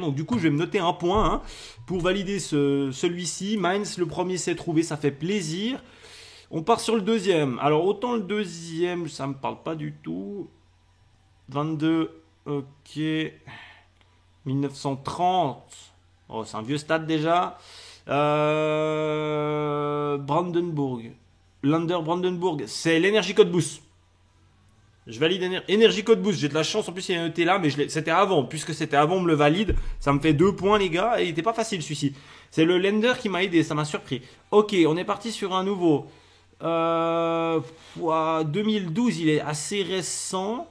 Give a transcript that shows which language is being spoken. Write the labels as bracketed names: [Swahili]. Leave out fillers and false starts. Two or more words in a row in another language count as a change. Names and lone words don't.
[French] Donc du coup, je vais me noter un point hein, pour valider celui-ci. Mainz, le premier s'est trouvé, ça fait plaisir. On part sur le deuxième. Alors autant le deuxième, ça me parle pas du tout. 22, ok. 1930. Oh, c'est un vieux stade déjà. Brandenburg. Lander Brandenburg. C'est l'Energie Code Boost. Je valide Energy Code Boost. J'ai de la chance. En plus, il y a noté là, mais c'était avant. Puisque c'était avant, on me le valide. Ça me fait 2 points, les gars. Et il était pas facile, celui-ci. C'est le Lender qui m'a aidé. Ça m'a surpris. Ok, on est parti sur un nouveau. 2012, il est assez récent.